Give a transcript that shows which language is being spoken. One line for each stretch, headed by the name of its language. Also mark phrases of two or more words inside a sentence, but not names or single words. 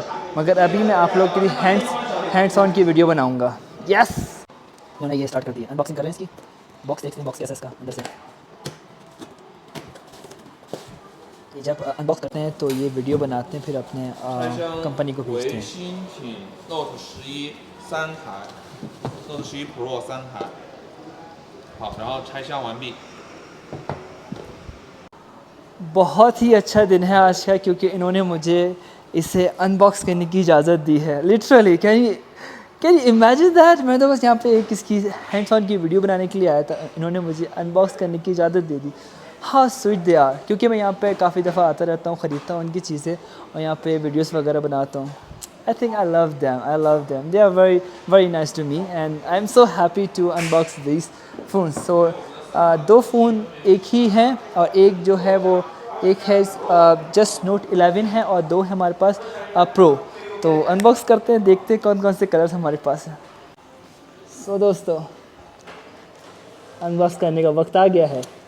Hindi: मगर अभी मैं आप लोग के लिए
English: hands on
Hindi: की वीडियो बनाऊँगा। यस, मैंने ये स्टार्ट कर दिया। अनबॉक्सिंग कर रहे हैं इसकी। बॉक्स देखते हैं, बॉक्स कैसा इसका अंदर से। ये जब अनबॉक्स करते हैं तो ये वीडियो बनाते हैं, फिर अपने कंपनी को भेजते हैं।
Chinese: Note 11 3台 Note 11 Pro 3台。好，然后拆箱完毕。
Hindi: बहुत ही अच्छा दिन है आज का, क्योंकि इन्होंने मुझे इसे अनबॉक्स करने की इजाज़त दी है।
English: literally can you imagine that.
Hindi: मैं तो बस यहाँ पे एक इसकी
English: hands on
Hindi: की वीडियो बनाने के लिए आया था, इन्होंने मुझे अनबॉक्स करने की इजाज़त दे दी। हाँ
English: sweet they are,
Hindi: क्योंकि मैं यहाँ पे काफ़ी दफ़ा आता रहता हूँ, ख़रीदता हूँ उनकी चीज़ें और यहाँ पे वीडियोस वगैरह बनाता हूँ।
English: I think I love them, they are very nice to me and I am so happy to unbox this phone.
Hindi: सो 2 फ़ोन एक ही हैं, और एक जो है वो एक है जस्ट नोट 11 है और 2 है हमारे पास प्रो। तो अनबॉक्स करते हैं, देखते हैं कौन कौन से कलर्स हमारे पास हैं। सो दोस्तों, अनबॉक्स करने का वक्त आ गया है।